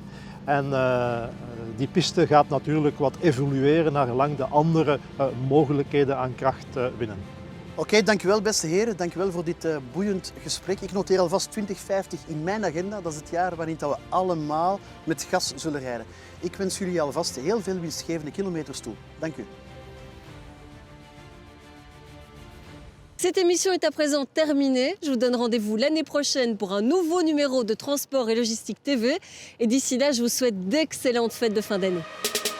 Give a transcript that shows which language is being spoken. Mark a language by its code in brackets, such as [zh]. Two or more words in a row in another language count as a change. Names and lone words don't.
[nl] En die piste gaat natuurlijk wat evolueren naar gelang de andere mogelijkheden aan kracht winnen. Oké, dankjewel beste heren. Dankjewel voor dit boeiend gesprek. Ik noteer alvast 2050 in mijn agenda. Dat is het jaar waarin we allemaal met gas zullen rijden. Ik wens jullie alvast heel veel winstgevende kilometers toe. Dank u. [fr] Cette émission est à présent terminée. Je vous donne rendez-vous l'année prochaine pour un nouveau numéro de Transport et Logistique TV. Et d'ici là, je vous souhaite d'excellentes fêtes de fin d'année.